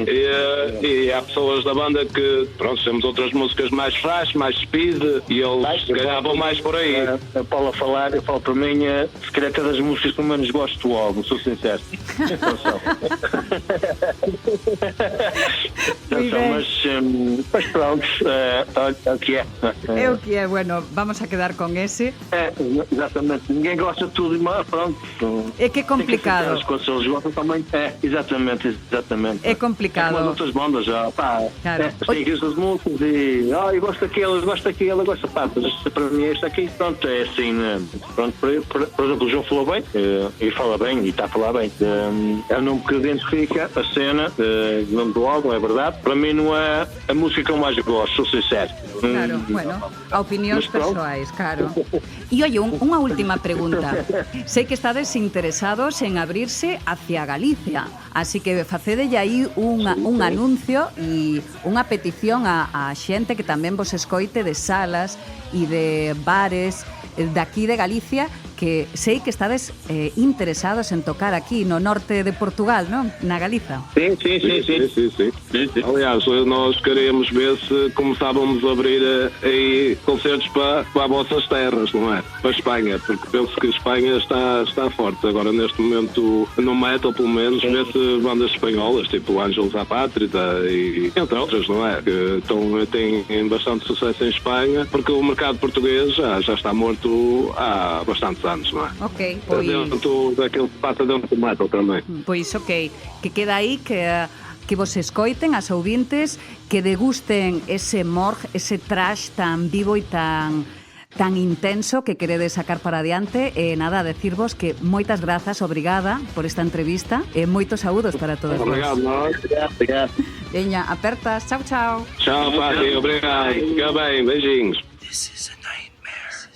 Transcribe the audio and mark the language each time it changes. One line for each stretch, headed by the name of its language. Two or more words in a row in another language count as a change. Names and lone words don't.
Portuguese: E há pessoas da banda que, pronto, temos outras músicas mais frágeis, mais speed, e eles se calhar vão mais por aí. A Paula a falar, eu falo para mim, se calhar é das músicas que eu menos gosto do álbum, sou sincero. Mas pronto, é o que é. É o que é,
Galician: bueno, vamos a quedar con ese.
Portuguese: Exatamente, ninguém gosta de tudo, mas pronto. É que é complicado. As coisas eles gostam também. Exatamente. É complicado. Como as outras bandas já, pá. Claro. Tem aqui essas músicas e. Eu gosto daquilo, eu gosto, pá. Para mim, este aqui, pronto, é assim. Pronto, por exemplo, o João falou bem, e fala bem, e está a falar bem. É o nome que identifica a cena, o nome do álbum, é verdade. Para mim, não é a música que eu mais gosto, sou sincero.
Galician: Claro, bueno, a opinións persoais, claro. E oi, unha última pregunta. Sei que estades interesados en abrirse hacia Galicia, así que facedelle aí un anuncio e unha petición a xente que tamén vos escoite de salas e de bares daqui de Galicia, que sei que estades interesados en tocar aquí no norte de Portugal, non?
Portuguese: Na Galiza. Sim. Aliás, nós queremos ver se começávamos a abrir aí concertos para as vossas terras, não é? Para a Espanha, porque penso que a Espanha está forte agora neste momento no metal, pelo menos, vê-se bandas espanholas, tipo Ángelos à Pátrida e entre outras, não é? Que têm bastante sucesso em Espanha, porque o mercado português já está morto há bastantes anos, não é? Ok, pois... Dentro daquilo que passa dentro do metal também. Pois, ok,
Galician: que queda aí que vos escoiten as ouvintes, que degusten ese morg, ese trash tan vivo e tan intenso que queredes sacar para adiante. E nada, decirvos que moitas grazas, obrigada por esta entrevista e moitos saúdos para todos vos.
Portuguese: Obrigado, obrigado.
Galician: Veña, apertas, chao.
Portuguese: Tchau, Pati, obrigado. Fica bem, beijinhos.
English: This is a nightmare.